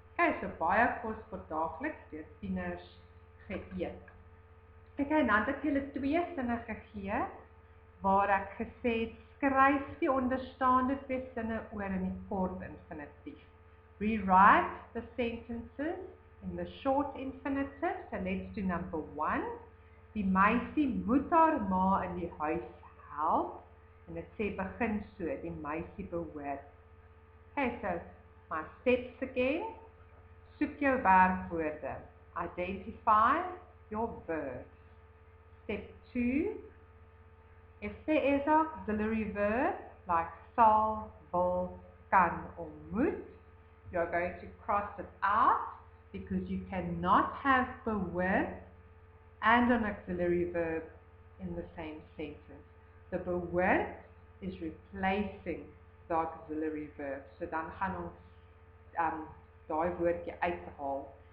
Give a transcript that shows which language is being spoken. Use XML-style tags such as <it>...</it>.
<af>Okay, so baie kos vir daagliks deur tieners geëet. Okay, dan het ek julle 2 sinne gegee waar ek gesê het skryf die onderstaande 2 sinne oor in die kort infinitief.</af> <en>Rewrite the sentences in the short infinitive. So let's do number 1.</en> <af>Die meisie moet haar ma in die huis help. En dit sê begin so, die meisie behoort.</af> <en>Okay, so my steps again.</en> <af>Soek jou werkwoorde.</af> <en>Identify your verbs. Step 2, If there is an auxiliary verb like sal, wil, kan, or moet, you're going to cross it out because you cannot have behoort and an auxiliary verb in the same sentence. The behoort is replacing the auxiliary verb.</en> <af>So dan gaan ons daai woordjie uithaal.</af>